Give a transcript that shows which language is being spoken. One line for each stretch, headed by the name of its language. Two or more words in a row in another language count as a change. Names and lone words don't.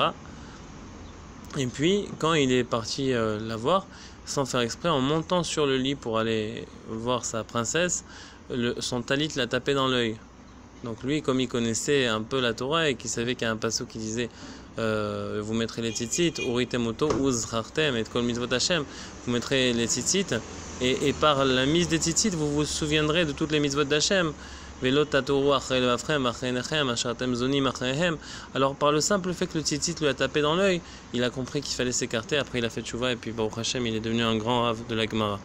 French: Et puis quand il est parti la voir, sans faire exprès, en montant sur le lit pour aller voir sa princesse, son talit l'a tapé dans l'œil. Donc lui, comme il connaissait un peu la Torah et qu'il savait qu'il y a un passage qui disait vous mettrez les tzitzit,
Hebrew: וראיתם אותו וזכרתם את כל מצוות השם,
French: vous mettrez les tzitzit, et par la mise des tzitzit, vous vous souviendrez de toutes les mitzvot d'Hashem. Alors par le simple fait que le tzitzit lui a tapé dans l'œil, il a compris qu'il fallait s'écarter. Après il a fait tchouva et puis
Hebrew: ברוך השם,
French: il est devenu un grand Rav de la Gemara.